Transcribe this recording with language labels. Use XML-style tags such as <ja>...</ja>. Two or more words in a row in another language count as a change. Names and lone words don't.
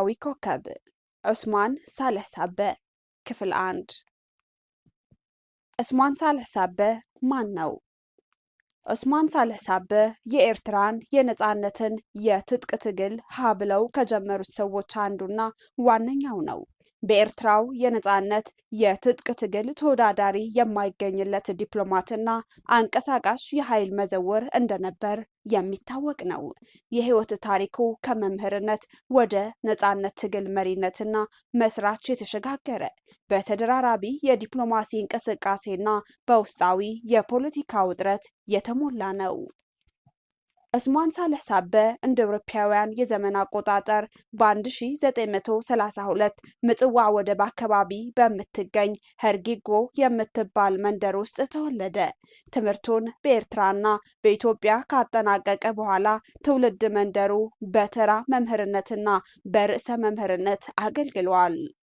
<am>ኮከብ ዑስማን ሳልሕ ሳበ ክፍል 1 ዑስማን ሳልሕ ሳበ ማን ነው? ዑስማን ሳልሕ ሳበ የኤርትራን የነጻነትን የትጥቅ ትግል ሀ ብለው ከጀመሩት ሰዎች አንዱና ዋነኛው ነው። በኤርትራው የነጻነት የትጥቅ ትግል ተወዳዳሪ የማይገኝለት ዲፕሎማትና አንቀሳቃሽ የኃይል መዘወር እንደነበር የሚታወቅ ነው። የህይወት ታሪኩ ከመምህርነት ወደ ነጻነት ትግል መሪነትና መስራች የተሸጋገረ በተደራራቢ የዲፕሎማሲ እንቅስቃሴና በውስጣዊ የፖለቲካ ውጥረት የተሞላ ነው። ዑስማን ሳልሕ ሳበ እንደ አውሮፓውያን የዘመን አቆጣጠር በ1932 ምጽዋ ወደብ አካባቢ በምትገኝ ሀርጊጎ የምትባል መንደር ውስጥ ተወለደ። ትምህርቱን በኤርትራና በኢትዮጵያ ካጠናቀቀ በኋላ ትውልድ መንደሩ በተራ መምህርነትና በርዕሰ መምህርነት አገልግሏል።</am>